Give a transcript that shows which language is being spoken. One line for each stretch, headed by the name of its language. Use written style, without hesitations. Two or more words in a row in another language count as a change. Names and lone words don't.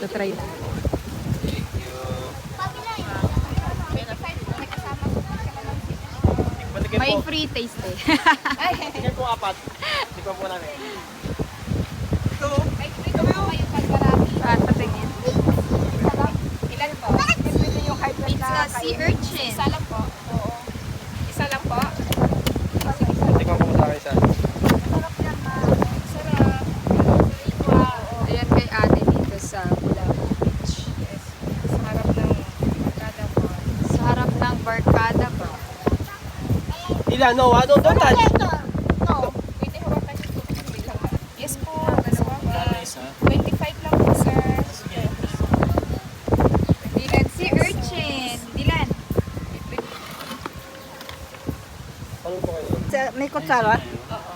Filipino: Try na. May
English: free taste
Filipino: eh. Tingnan po 4. Tingnan po namin. Ito. Saan patingin? Ilan po? Ito yung
English: high blood It's a sea urchin.
Filipino: Isa lang po. Oo. Isa lang po. Tingnan po sa akin isa. Sarap yan, ma. Sarap. Wow. Ayan kay ate dito sa Bulacan Beach. Yes. Sa harap ng Barkada po. Sa harap ng Barkada po. Ilan?
English: No, don't touch. No.
Filipino: Pwede hawakan yung tubig lang. Yes po. Dalawa po. 25 lang po, sir. Dilan,
English: sea urchin.
Filipino: Dilan. Ano po kayo? May kutsara? Oo.